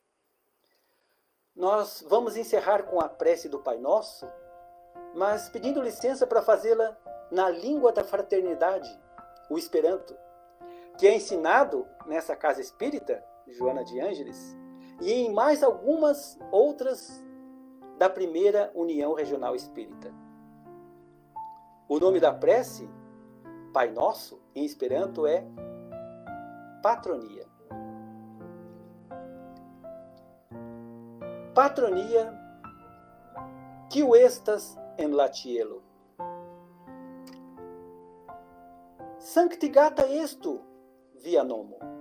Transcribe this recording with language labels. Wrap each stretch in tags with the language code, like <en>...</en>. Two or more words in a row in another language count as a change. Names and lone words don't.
<pt>Nós vamos encerrar com a prece do Pai Nosso, mas pedindo licença para fazê-la na língua da fraternidade, o Esperanto, que é ensinado nessa Casa Espírita Joana de Ângeles e em mais algumas outras da primeira União Regional Espírita. O nome da prece, Pai Nosso, em Esperanto, é Patronia.</pt> <eo>Patronia, kiu estas en la cielo. Sanctigata estu via nomo.</eo>